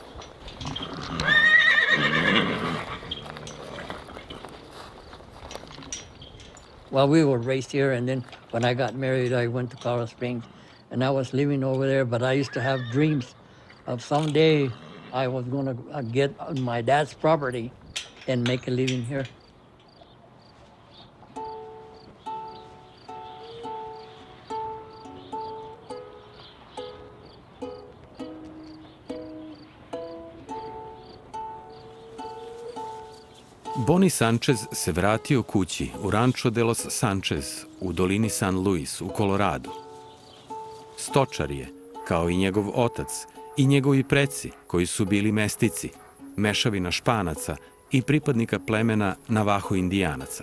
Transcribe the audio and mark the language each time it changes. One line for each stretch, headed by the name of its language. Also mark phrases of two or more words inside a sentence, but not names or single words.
English: Well, we were raised here, and then when I got married, I went to Colorado Springs, and I was living over there, but I used to have dreams of someday I was gonna get my dad's property and make a living here.
Serbian: Boni Sanchez se vratio kući u Rancho de los Sanchez u dolini San Luis u Koloradu. Stočar je, kao i njegov otac i njegovi preci koji su bili mestici, mešavina Španaca i pripadnika plemena Navaho Indijanaca.